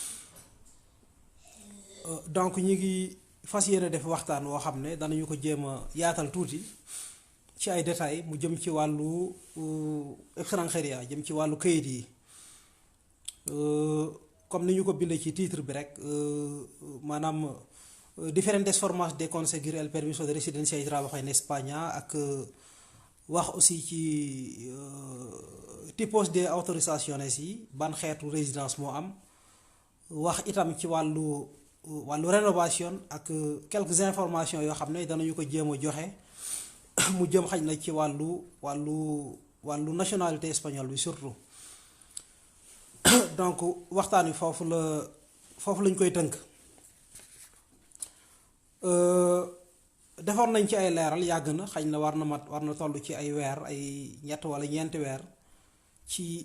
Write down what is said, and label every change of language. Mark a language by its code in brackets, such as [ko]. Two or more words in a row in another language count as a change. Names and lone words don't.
[wo] Donc ñi ngi fas yéene def waxtaan woo xam ne danañu ko jéem a yaatal tuuti ci ay détails mu jëm ci wàllu extranjería jëm ci wàllu kayit yi comme ni ñu ko bindee ci titre bi rek maanaam [es] diferentes formas de conseguir el permiso de residencia y trabajo en España [wo] ak wax aussi ci [es] tipos de autorizaciones [wo] yi ban xeetu résidence moo am wax itam ci wàllu rénovation ak [fr] quelques informations [wo] yoo xam ne danañu ko jéem a joxe mu jëm xaj na ci wàllu [fr] nationalité espagnole [wo] bi surtout donc waxtaan wi foofu lañ koy tënk defoon nañ ci ay leeral yàgg na xaj na war na toll ci ay weer ay ñett wala ñeenti weer ci